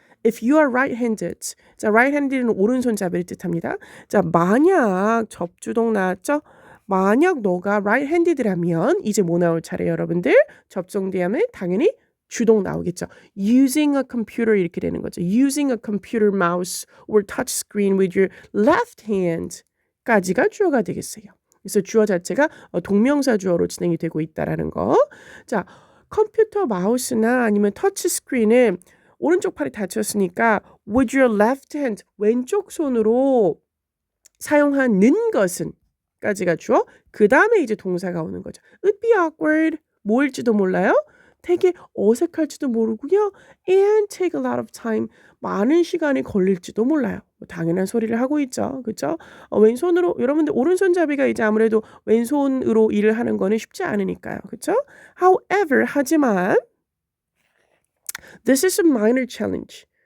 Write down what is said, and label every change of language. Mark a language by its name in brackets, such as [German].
[English] If you are right-handed. [Korean] 자, right-handed는 오른손잡이를 뜻합니다. 자, 만약 접주동 나왔죠? 만약 너가 right-handed라면 이제 뭐 나올 차례 여러분들? 접종되면 당연히 주동 나오겠죠. Using a computer 이렇게 되는 거죠. [English] Using a computer mouse or touch screen with your left hand 까지가 주어가 되겠어요. [Korean] 그래서 주어 자체가 동명사 주어로 진행이 되고 있다라는 거. 자, 컴퓨터 마우스나 아니면 터치 스크린을 오른쪽 팔이 다쳤으니까 with your left hand 왼쪽 손으로 사용하는 것은 까지가 주어. 그 다음에 이제 동사가 오는 거죠. [English] It'd be awkward. 뭐일지도 몰라요. [Korean] 되게 어색할지도 모르고요. [English] And take a lot of time. [Korean] 많은 시간이 걸릴지도 몰라요. 당연한 소리를 하고 있죠. 그렇죠? 왼손으로 여러분들 오른손잡이가 이제 아무래도 왼손으로 일을 하는 거는 쉽지 않으니까요. 그렇죠? [English] However, 하지만 this is a minor challenge.